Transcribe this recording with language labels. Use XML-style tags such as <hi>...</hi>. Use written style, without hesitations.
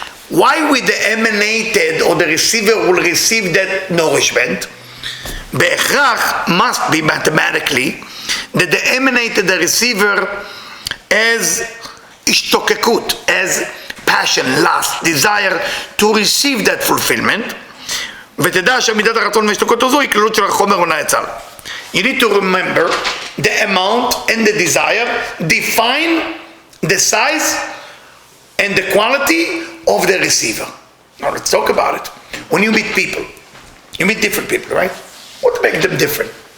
<en>Why would the emanated or the receiver will receive that nourishment? בהכרח must be mathematically that the emanated, the receiver, as השתוקקות, as passion, lust, desire to receive that fulfillment.</en> <he>ותדע שמידת הרצון והשתוקקות הזו היא כללות של החומר או נאצל.</he> <en>You need to remember the amount and the desire define the size and the quality of the receiver. Now let's talk about it. When you meet people, you meet different people, right? What makes them different?</en>